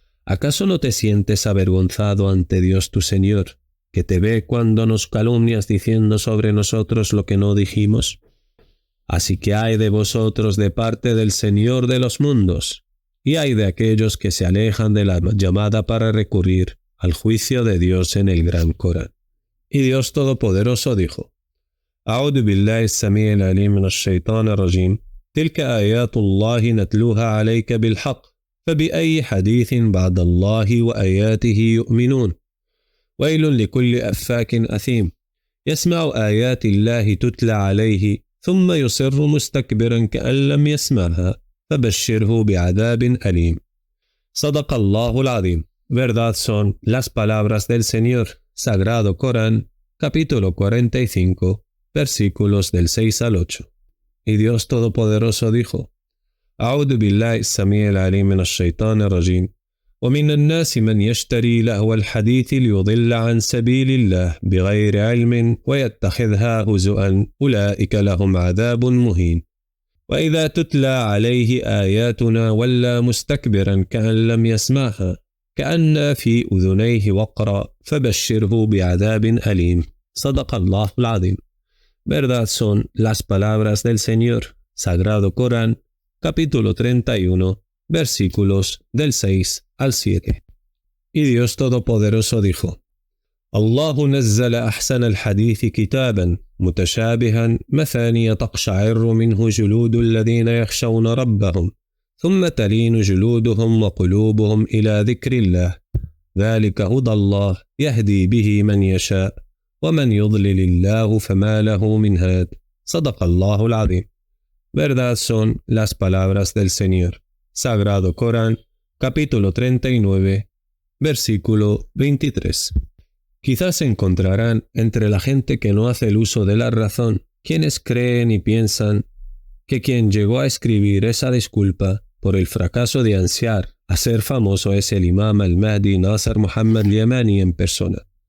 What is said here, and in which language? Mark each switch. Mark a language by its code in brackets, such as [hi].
[es] ¿Acaso no te sientes avergonzado ante Dios tu Señor, que te ve cuando nos calumnias diciendo sobre nosotros lo que no dijimos? Así que ay de vosotros de parte del Señor de los mundos, y hay de aquellos que se alejan de la llamada para recurrir al juicio de Dios en el Gran Corán. Y Dios Todopoderoso dijo: [ar] أعوذ بالله السميع العليم من الشيطان الرجيم تلك آيات الله نتلوها عليك بالحق فبأي حديث بعد الله وآياته يؤمنون ويل لكل أفاك أثيم يسمع آيات الله تتلى عليه ثم يصر مستكبرا كأن لم يسمعها فبشره بعذاب أليم. صدق الله العظيم. [es] Verdad son las palabras del Señor. Sagrado Corán, capítulo 45, versículos del 6 al 8. Y Dios Todopoderoso dijo: [ar] أعوذ بالله السميع العليم من الشيطان الرجيم ومن الناس من يشتري لهو الحديث ليضل عن سبيل الله بغير علم ويتخذها هزؤا أولئك لهم عذاب مهين وإذا تتلى عليه آياتنا ولى مستكبرا كأن لم يسمعها كأن في أذنيه وقرا فبشره بعذاب أليم. صدق الله العظيم. [es] Verdad son las palabras del Señor. Sagrado Corán, capítulo 31, versículos del 6 al 7. Y Dios Todopoderoso dijo: [ar] الله نزل أحسن الحديث كتابا متشابها مثانية تقشعر منه جلود الذين يخشون ربهم ثم تلين جلودهم وقلوبهم إلى ذكر الله ذلك هدى الله يهدي به من يشاء ومن يضلل الله فما له من هاد. صدق الله العظيم. [es] Verdad son las palabras del Señor. Sagrado Corán, capítulo 39, versículo 23. Quizás encontrarán entre la gente que no hace el uso de la razón quienes creen y piensan que quien llegó a escribir esa disculpa por el fracaso de ansiar a ser famoso es el imam al-Mahdi Nasr Muhammad al-Yamani en persona.